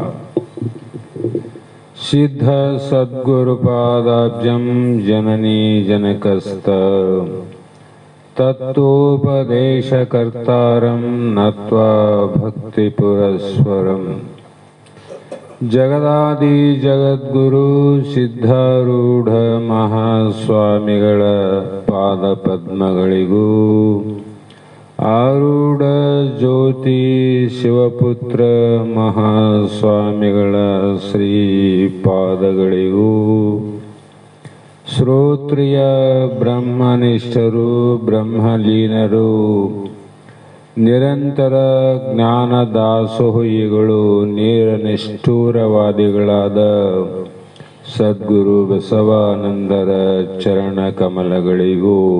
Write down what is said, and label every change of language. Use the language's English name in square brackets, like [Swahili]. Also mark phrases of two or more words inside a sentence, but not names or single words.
[Sanskrit] सिद्ध सद्गुरुपादाब्जं जननी जनकस्त तत्वोपदेशकर्तारं नत्वा भक्तिपुरस्सरम् जगदादि जगद्गुरु [Kannada] ಸಿದ್ಧಾರೂಢ ಮಹಾಸ್ವಾಮಿಗಳ ಪಾದಪದ್ಮಗಳಿಗೂ ಆರೂಢ ಜ್ಯೋತಿ ಶಿವಪುತ್ರ ಮಹಾಸ್ವಾಮಿಗಳ ಶ್ರೀಪಾದಗಳಿಗೂ ಶ್ರೋತ್ರಿಯ ಬ್ರಹ್ಮನಿಷ್ಠರು ಬ್ರಹ್ಮಲೀನರು ನಿರಂತರ ಜ್ಞಾನದಾಸೋಹಿಗಳು ನೇರನಿಷ್ಠೂರವಾದಿಗಳಾದ ಸದ್ಗುರು ಬಸವಾನಂದರ ಚರಣ ಕಮಲಗಳಿಗೂ